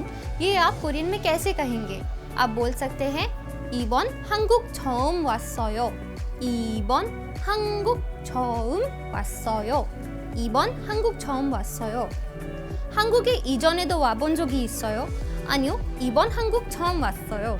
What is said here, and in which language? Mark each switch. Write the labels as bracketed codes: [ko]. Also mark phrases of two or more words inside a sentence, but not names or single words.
[hi] ये आप कोरियन में कैसे कहेंगे? आप बोल सकते हैं [ko] 이번 한국 처음 왔어요, 이번 한국 처음 왔어요, 이번 한국 처음 왔어요। 한국에 이전에도 와본 적이 있어요? 아니요, 이번 한국 처음 왔어요।